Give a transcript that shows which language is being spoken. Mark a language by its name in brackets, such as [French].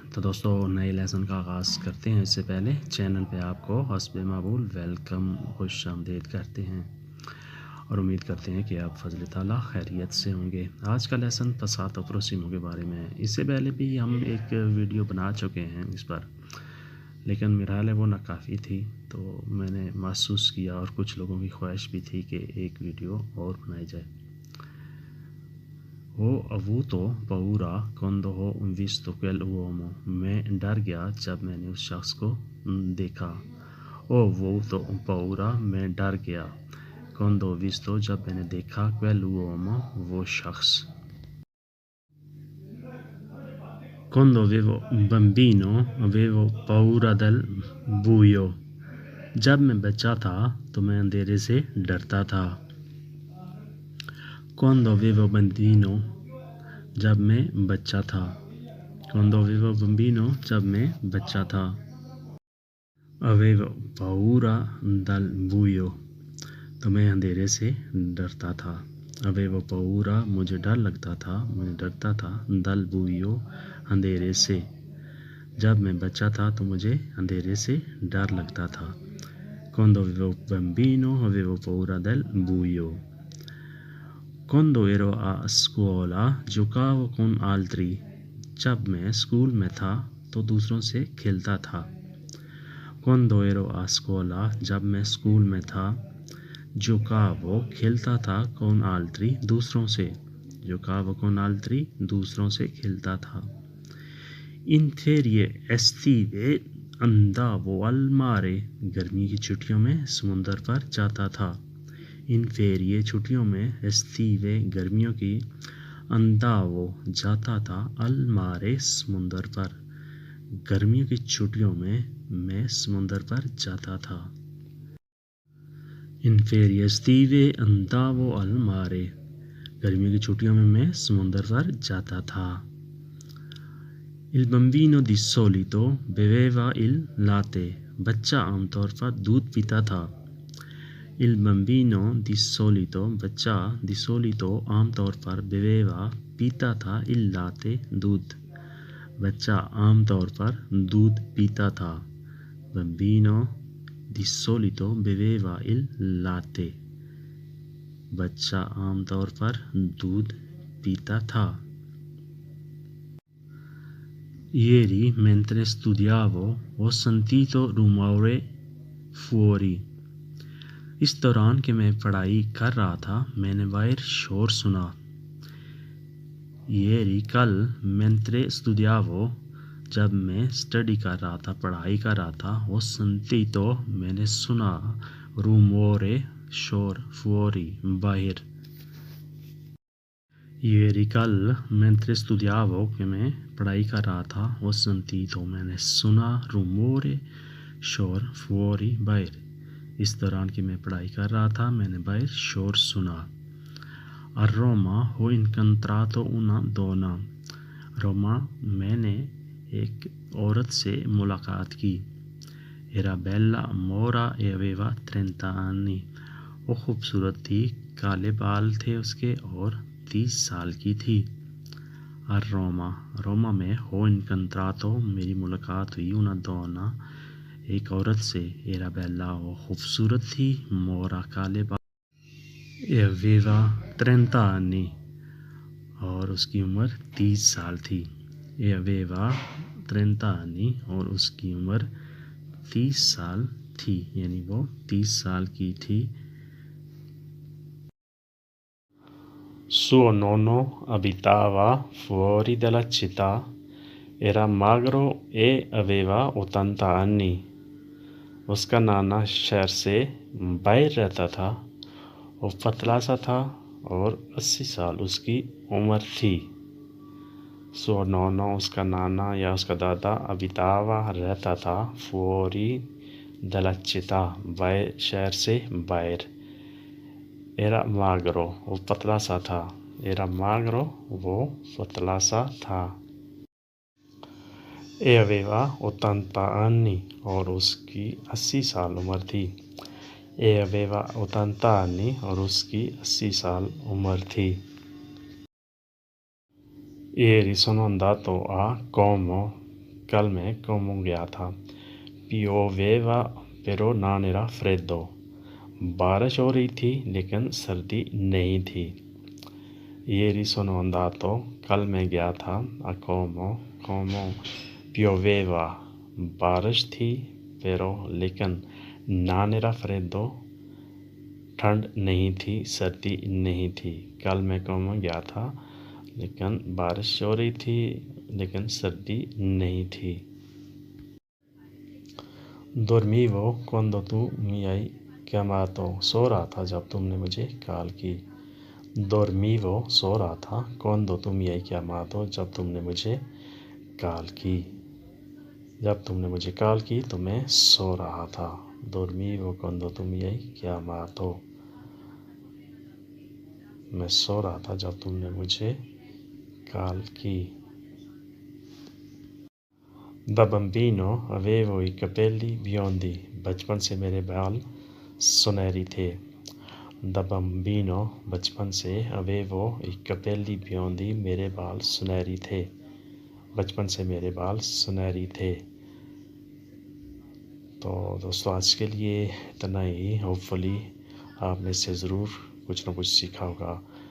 [Hindi] तो दोस्तों, नए लेसन का आगाज़ करते हैं। इससे पहले चैनल पे आपको हस्बे मामूल वेलकम, खुश आमदीद करते हैं और उम्मीद करते हैं कि आप फ़ज़ल ताला खैरियत से होंगे। आज का लेसन फसाद और पड़ोसियों के बारे में है। इससे पहले भी हम एक वीडियो बना चुके हैं इस पर, लेकिन मेरा हाल है वो नाकाफ़ी थी। तो मैंने महसूस किया और कुछ लोगों की ख्वाहिश भी थी कि एक वीडियो और बनाई जाए। [Italian] Ho avuto paura quando ho visto quell'uomo। [Hindi] मैं डर गया जब मैंने उस शख्स को देखा। [Italian] Ho avuto paura, [Hindi] मैं डर गया। [Italian] Quando ho visto, [Hindi] जब मैंने देखा [Italian] quell'uomo, [Hindi] वो शख्स। [Italian] Quando avevo un bambino avevo paura del buio। [Hindi] जब मैं बच्चा था तो मैं अंधेरे से डरता था। [Italian] Quando avevo bambino, [Hindi] जब मैं बच्चा था। [Italian] Quando avevo bambino, [Hindi] जब मैं बच्चा था। [Italian] Avevo paura dal buio, [Hindi] तो मैं अंधेरे से डरता था। [Italian] Avevo paura, [Hindi] मुझे डर लगता था, मैं डरता था। [Italian] Dal buio, [Hindi] अंधेरे से। जब मैं बच्चा था तो मुझे अंधेरे से डर लगता था। [Italian] Quando avevo bambino avevo paura del buio। Quando ero a scuola giocavo con altri। [Hindi] जब मैं स्कूल में था तो दूसरों से खेलता था। [Italian] Quando ero a scuola, [Hindi] जब मैं स्कूल में था। [Italian] giocavo, [Hindi] खेलता था। [Italian] con altri, [Hindi] दूसरों से। [Italian] giocavo con altri, [Hindi] दूसरों से खेलता था। [Italian] In ferie estive andavo al mare, [Hindi] गर्मी की छुट्टियों में समुंदर पर जाता था। [Italian] इन फेरिए, [Hindi] छुट्टियों में। [Italian] estive, [Hindi] गर्मियों की। [Italian] अंदावो, [Hindi] जाता था। [Italian] अल मारे, [Hindi] समुंदर पर। गर्मियों की छुट्टियों में मैं समुंदर पर जाता था। [Italian] इन ferie estive andavo al mare, [Hindi] गर्मियों की छुट्टियों में मैं समुंदर पर जाता था। [Italian] Il bambino di solito beveva il latte, [Hindi] बच्चा आमतौर पर दूध पीता था। [Italian] Il bambino di solito, [Hindi] बच्चा। [Italian] di solito, [Hindi] आमतौर पर। [Italian] beveva, [Hindi] पीता था। [Italian] il latte, [Hindi] दूध। बच्चा आमतौर पर दूध पीता था। [Italian] Bambino di solito beveva il latte, [Hindi] बच्चा आमतौर पर दूध पीता था। [Italian] Ieri mentre studiavo ho sentito rumore fuori। [Hindi] इस दौरान कि मैं पढ़ाई कर रहा था मैंने बाहर शोर सुना। [Italian] Ieri, [Hindi] कल। [Italian] mentre studiavo, [Hindi] जब मैं स्टडी कर रहा था, पढ़ाई कर रहा था। [Italian] ho sentito, [Hindi] मैंने सुना। [Italian] rumore, [Hindi] शोर। [Italian] fuori, [Hindi] बाहर। [Italian] Ieri, [Hindi] कल। [Italian] mentre studiavo, [Hindi] कि मैं पढ़ाई कर रहा था। [Italian] ho sentito, [Hindi] मैंने सुना। [Italian] rumore, [Hindi] शोर। [Italian] fuori, [Hindi] बाहर। इस दौरान कि मैं पढ़ाई कर रहा था मैंने बाहर शोर सुना। [Italian] A Roma ho incontrato una donna। [Hindi] Roma, मैंने एक औरत से मुलाकात की। [Italian] Era bella, mora e aveva 30 anni। [Hindi] वो खूबसूरत थी, काले बाल थे उसके और 30 साल की थी। [Italian] A Roma, [Hindi] रोमा में [Italian] हो incontrato, [Hindi] मेरी मुलाकात हुई। [Italian] una donna, [Hindi] एक औरत से। [Italian] Era bella, [Hindi] वो खूबसूरत थी। [Italian] mora, [Hindi] काले बाल। [Italian] e aveva 30 anni, [Hindi] और उसकी उम्र 30 साल थी। [Italian] e aveva 30 anni, [Hindi] और उसकी उम्र 30 साल थी, यानी वो 30 साल की थी। [Italian] Suo nonno abitava fuori dalla città, era magro e aveva 80 anni। [Hindi] उसका नाना शहर से बाहर रहता था, वो पतला सा था और 80 साल उसकी उम्र थी। [Italian] Suo nonno, [Hindi] उसका नाना या उसका दादा। [Italian] abitava, [Hindi] रहता था। [Italian] fuori dalla città, [Hindi] बाहर, शहर से बाहर। [Italian] Era magro, [Hindi] वो पतला सा था। Era magro, वो पतला सा था। [Italian] E aveva 80 anni, [Hindi] और उसकी 80 साल उम्र थी। [Italian] E aveva 80 anni, [Hindi] और उसकी 80 साल उम्र थी। [Italian] Ieri sono andato a Como. [Hindi] कल मैं कोमो गया था. [Italian] Pioveva però non era freddo. [Hindi] बारिश हो रही थी लेकिन सर्दी नहीं थी. [Italian] Ieri sono andato. [Hindi] कल मैं गया था. [Italian] A Como. Como. Pioveva. [Hindi] बारिश थी [Italian] pero [Hindi] लेकिन [Italian] non era freddo. [Hindi] ठंड नहीं थी, सर्दी नहीं थी. कल मैं कोमो गया था लेकिन बारिश हो रही थी लेकिन सर्दी नहीं थी. [Italian] Dormivo quando tu mi hai chiamato. [Hindi] सो रहा था जब तुमने मुझे कॉल की. [Italian] Dormivo [Hindi] सो रहा था. [Italian] Quando tu mi hai chiamato [Hindi] जब तुमने मुझे कॉल की. जब तुमने मुझे कॉल की तो मैं सो रहा था. [Italian] Dormivo quando tu mi hai chiamato. [Hindi] मैं सो रहा था जब तुमने मुझे कॉल की. [Italian] Da bambino avevo i capelli biondi. [Hindi] बचपन से मेरे बाल सुनहरी थे. [Italian] Da bambino [Hindi] बचपन से [Italian] avevo i capelli biondi [Hindi] मेरे बाल सुनहरी थे. बचपन से मेरे बाल सुनहरी थे. तो दोस्तों आज के लिए इतना ही. होपफुली आप में से ज़रूर कुछ ना कुछ सीखा होगा.